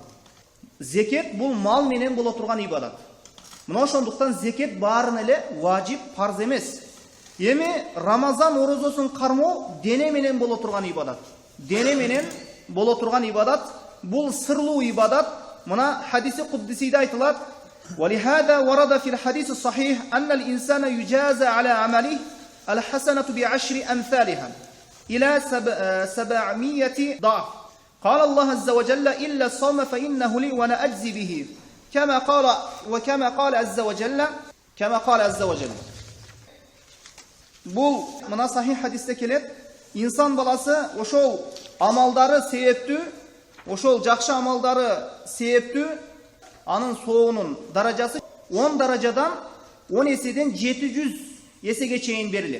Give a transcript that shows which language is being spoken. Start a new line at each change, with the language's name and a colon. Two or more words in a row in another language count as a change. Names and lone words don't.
Kyrgyz: Зекет бул мал менен боло турган ибадат. Мына ошондуктан зекет баарын эле важип, фарз эмес. Эми Рамазан орозосын кармоо дене менен боло турган ибадат. Дене менен боло турган ибадат, бул сырлуу ибадат. Мына хадиси куддисиде айтылат:
Arabic: "ولهذا ورد في الحديث الصحيح أن الإنسان يجازى على عمله الحسنة بعشر أمثالها إلى 700 ضعف. قال الله عز وجل إلا الصوم فإنه لي وأنا أجزي به كما قال عز وجل."
Kyrgyz: Бул мына сахих хадисте келет. Инсан баласы ошол амалдары себептүү, ошол жакшы амалдары себептүү, анын соонун даражасы 10 даражадан 10 эседен 700 эсеге чейин берилет.